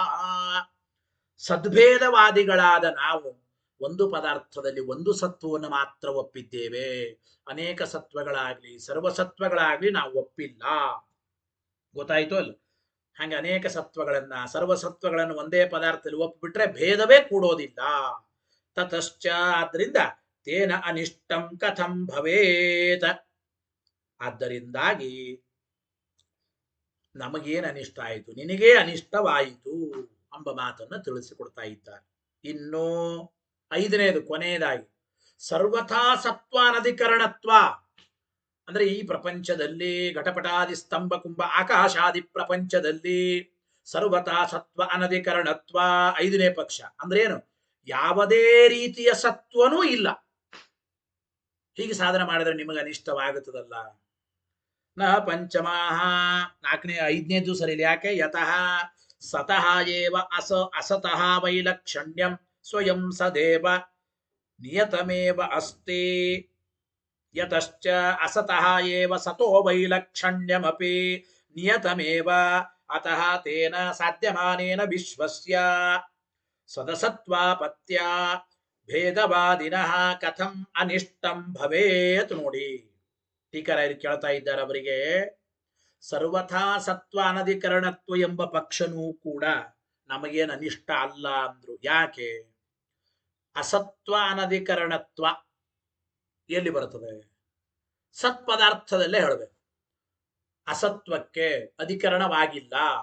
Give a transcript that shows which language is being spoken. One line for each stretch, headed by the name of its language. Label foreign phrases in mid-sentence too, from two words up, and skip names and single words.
Kannada: ಸದ್ಭೇದವಾದಿಗಳಾದ ನಾವು ಒಂದು ಪದಾರ್ಥದಲ್ಲಿ ಒಂದು ಸತ್ವವನ್ನು ಮಾತ್ರ ಒಪ್ಪಿದ್ದೇವೆ. ಅನೇಕ ಸತ್ವಗಳಾಗ್ಲಿ ಸರ್ವಸತ್ವಗಳಾಗ್ಲಿ ನಾವು ಒಪ್ಪಿಲ್ಲ. ಗೊತ್ತಾಯ್ತು ಅಲ್ಲ? ಹಾಗೆ ಅನೇಕ ಸತ್ವಗಳನ್ನ ಸರ್ವಸತ್ವಗಳನ್ನು ಒಂದೇ ಪದಾರ್ಥದಲ್ಲಿ ಒಪ್ಪಿಬಿಟ್ರೆ ಭೇದವೇ ಕೂಡೋದಿಲ್ಲ.
Sanskrit: ತತಶ್ಚ, ಆದ್ರಿಂದ ತೇನ ಅನಿಷ್ಟಂ ಕಥಂ ಭವೇತ್.
Kannada: ಆದ್ದರಿಂದಾಗಿ ನಮಗೇನು ಅನಿಷ್ಟ ಆಯಿತು, ನಿನಗೇ ಅನಿಷ್ಟವಾಯಿತು ಎಂಬ ಮಾತನ್ನು ತಿಳಿಸಿಕೊಡ್ತಾ ಇದ್ದಾರೆ. ಇನ್ನು ಐದನೇದು, ಕೊನೆಯದಾಗಿ
Sanskrit: ಸರ್ವಥಾ ಸತ್ವಾನಧಿಕರಣತ್ವ.
Kannada: ಅಂದ್ರೆ ಈ ಪ್ರಪಂಚದಲ್ಲಿ ಘಟಪಟಾದಿ ಸ್ತಂಭ ಕುಂಭ ಆಕಾಶಾದಿ ಪ್ರಪಂಚದಲ್ಲಿ
Sanskrit: ಸರ್ವತಾ ಸತ್ವ ಅನಧಿಕರಣತ್ವ.
Kannada: ಐದನೇ ಪಕ್ಷ ಅಂದ್ರೇನು? ಯಾವುದೇ ರೀತಿಯ ಸತ್ವನೂ ಇಲ್ಲ. ಹೀಗೆ ಸಾಧನೆ ಮಾಡಿದ್ರೆ ನಿಮಗೆ ಅನಿಷ್ಟವಾಗುತ್ತದಲ್ಲ.
Sanskrit: ನ ಪಂಚಮಾಹ,
Kannada: ಐದನೇದು ಸರಿ. ಯಾಕೆ?
Sanskrit: ಯತಃ ಸತಃ ಏವ ಅಸತಃ ವೈಲಕ್ಷಣ್ಯಂ ಸ್ವಯಂ ಸದೇವ ನಿಯತಮೇವ ಅಸ್ತಿ. ಯತಶ್ಚ ಅಸತಃ ಏವ ಸತೋ ವೈಲಕ್ಷಣ್ಯಮಪಿ ನಿಯತಮೇವ ಅತಃ ತೇನ ಸಾಧ್ಯಮಾನೇನ ವಿಶ್ವಸ್ಯ ಸದಸತ್ವಾಪತ್ಯ ಭೇದವಾದಿನಃ ಕಥಂ ಅನಿಷ್ಟಂ ಭವೇತ್.
Kannada: ನೋಡಿ, ಟೀಕರಾಯರು ಕೇಳ್ತಾ ಇದ್ದಾರೆ ಅವರಿಗೆ.
Sanskrit: ಸರ್ವಥಾ ಸತ್ವ ಅನಧಿಕರಣತ್ವ
Kannada: ಎಂಬ ಪಕ್ಷನೂ ಕೂಡ ನಮಗೇನು ಅನಿಷ್ಟ ಅಲ್ಲ ಅಂದ್ರು. ಯಾಕೆ?
Sanskrit: ಅಸತ್ವ ಅನಧಿಕರಣತ್ವ
Kannada: ಎಲ್ಲಿ ಬರುತ್ತದೆ? ಸತ್ಪದಾರ್ಥದಲ್ಲೇ ಹೇಳಬೇಕು. ಅಸತ್ವಕ್ಕೆ ಅಧಿಕರಣವಾಗಿಲ್ಲ.